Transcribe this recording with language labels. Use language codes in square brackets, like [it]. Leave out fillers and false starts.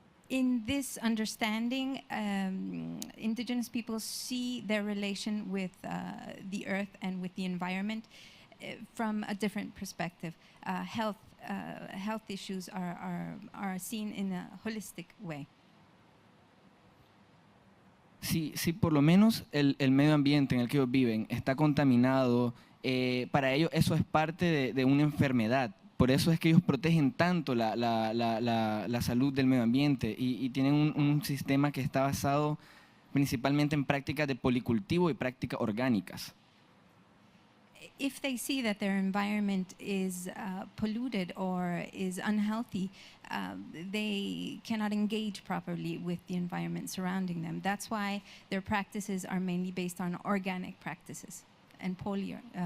[en] In this understanding, indigenous peoples see their relation with the earth and with the environment from a different perspective. Health issues are seen in a holistic way. [es] Si por lo menos el medio ambiente en el que ellos viven está contaminado, para ellos eso es parte de una enfermedad. Por eso es que ellos protegen tanto la salud del medio ambiente y tienen un sistema que está basado principalmente en prácticas de policultivo y prácticas orgánicas. [en] If they see that their environment is polluted or is unhealthy, they cannot engage properly with the environment surrounding them. That's why their practices are mainly based on organic practices and polyculture.